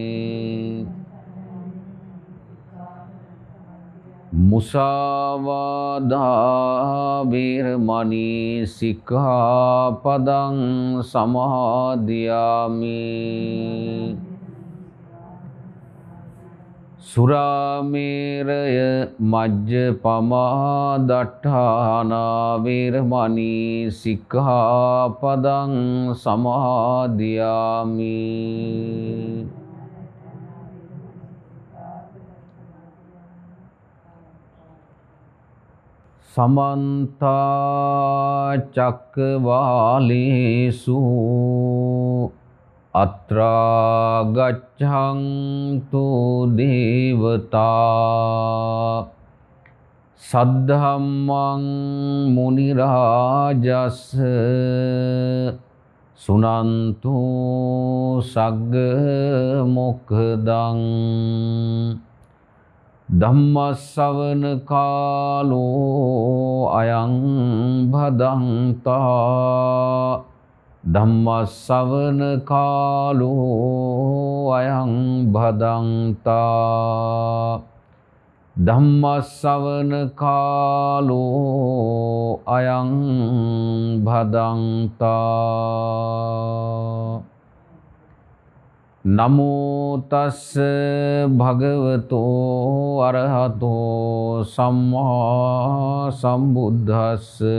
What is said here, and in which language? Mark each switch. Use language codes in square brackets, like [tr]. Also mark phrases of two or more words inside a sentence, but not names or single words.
[pi] මුසාවාදා වේරමණී සික්ඛාපදං සමාදියාමි සුරාමේරය මජ්ජපමා දට්ඨානා වේරමණී සික්ඛාපදං සමාදියාමි समन्ता चक्रवालेषु अत्रा गच्छन्तु देवता सद्धम्मं मुनिराजस्य सुनन्तु सग्ग मोक्खदं ධම්මස්සවන කාලෝ අයං භදන්තා ධම්මස්සවන කාලෝ අයං භදන්තා ධම්මස්සවන කාලෝ අයං භදන්තා නමෝ තස්ස භගවතෝ අරහතෝ සම්මා සම්බුද්දස්ස